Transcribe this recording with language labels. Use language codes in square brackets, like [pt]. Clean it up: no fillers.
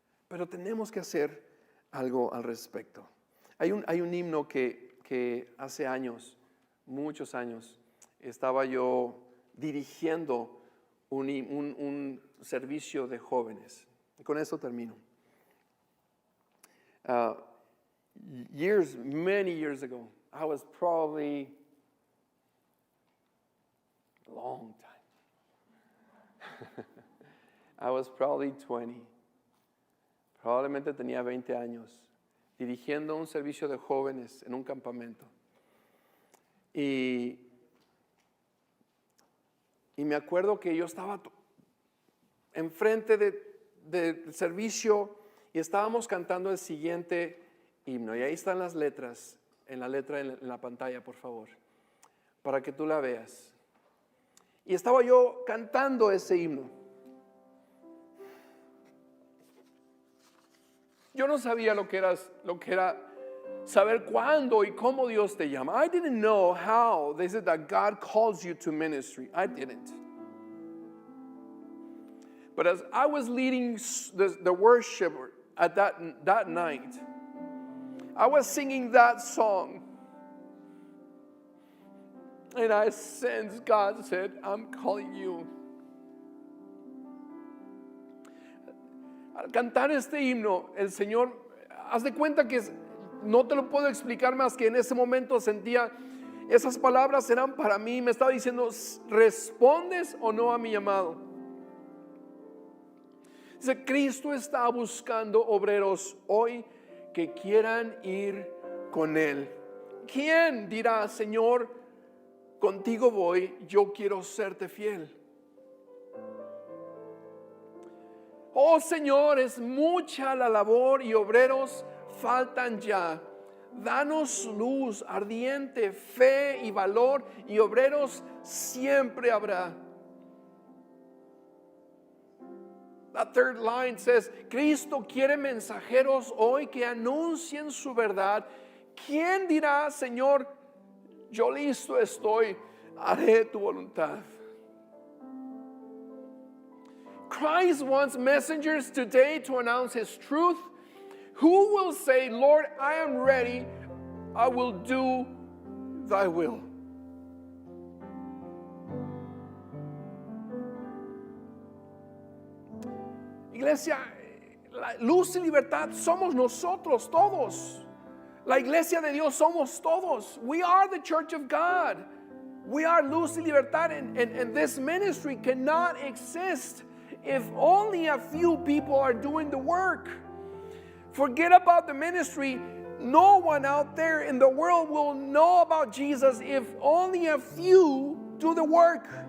[es] Pero tenemos que hacer algo al respecto. Hay un himno que hace años, muchos años, estaba yo dirigiendo un servicio de jóvenes. Y con eso termino. [en] Many years ago, I was probably a long time. I was probably 20. [es] Probablemente tenía 20 años, dirigiendo un servicio de jóvenes en un campamento. Y me acuerdo que yo estaba enfrente del servicio y estábamos cantando el siguiente himno. Y ahí están las letras, en la pantalla, por favor, para que tú la veas. Y estaba yo cantando ese himno. Yo no sabía lo que era saber cuándo y cómo Dios te llama. [en] I didn't know how they said that God calls you to ministry. I didn't. But as I was leading the worship at that night, I was singing that song. And I sensed God said, I'm calling you. [es] Al cantar este himno, el Señor, haz de cuenta que no te lo puedo explicar más que en ese momento sentía, esas palabras eran para mí, me estaba diciendo, ¿respondes o no a mi llamado? Dice, Cristo está buscando obreros hoy que quieran ir con Él. ¿Quién dirá, Señor, contigo voy, yo quiero serte fiel? Oh Señor, es mucha la labor y obreros faltan ya. Danos luz ardiente, fe y valor, y obreros siempre habrá. La [en] third line says, [es] Cristo quiere mensajeros hoy que anuncien su verdad. ¿Quién dirá, Señor, yo listo estoy, haré tu voluntad? [en] Christ wants messengers today to announce His truth. Who will say, Lord, I am ready, I will do thy will? [es] Iglesia, la luz y libertad somos nosotros todos. La iglesia de Dios somos todos. [en] We are the church of God. We are [es] luz y libertad, [en] and this ministry cannot exist if only a few people are doing the work. Forget about the ministry. No one out there in the world will know about Jesus if only a few do the work.